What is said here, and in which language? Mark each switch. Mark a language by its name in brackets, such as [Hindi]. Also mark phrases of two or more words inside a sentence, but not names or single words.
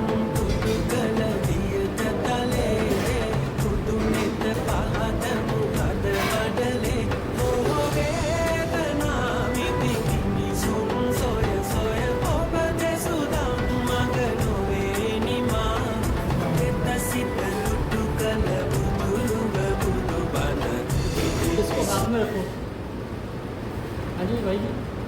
[Sinhala] පුදු කළ දියට තලේ පුදු නෙත පහද මුහද වඩලේ ඕ වේදනා විඳි මිනිසුන් සොය සොය ඔබ දෙසු දම් මග නොවේ නිමා නෙත සිත දුටු කළ බුදුරුව බුදුබණ [Hindi] इसको हाथ में रखो। हाँ जी भाई जी।